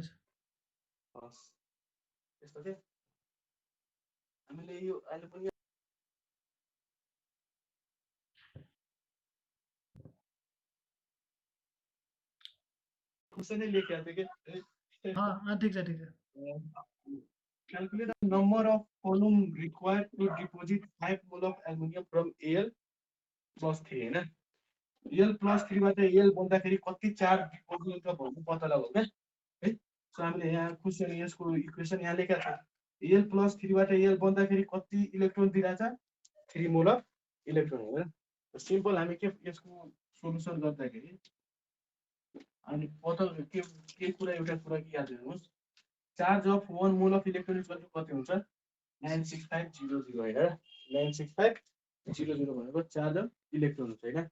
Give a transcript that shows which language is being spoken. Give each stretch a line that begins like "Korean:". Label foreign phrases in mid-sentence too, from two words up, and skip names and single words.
Nepali: हस् यस्तो के हामीले यो एल्युमिनियम कसैले लेखेको थियो के ठिक छ
English: calculate the number of column required to deposit 5 mole of aluminum from Al plus 3
Hindi: है ना
English: Al plus 3
Nepali: बाट एल बन्दाखेरि कति चार्ज डिपोजिट हुन्छ भन्ने पत्ता लगाऊ
Hindi: क्या है।
Nepali: सो हामीले यहाँ क्वेसन यसको इक्वेसन यहाँ लेखेका छौँ।
English: Al plus 3
Nepali: बाट एल बन्दाखेरि कति इलेक्ट्रोन दिइरहेछ 3
English: mole of electron
Nepali: होइन। सिम्पल हामी के यसको सोलुसन गर्दाखेरि अनि पत्ता के कुरा एउटा कुरा के याद गर्नुहोस्
English: charge of 1 mole of electron equal to
Nepali: कति हुन्छ 96500 होइन 96500 भनेको
English: charge of electron
Nepali: हुन्छ होइन।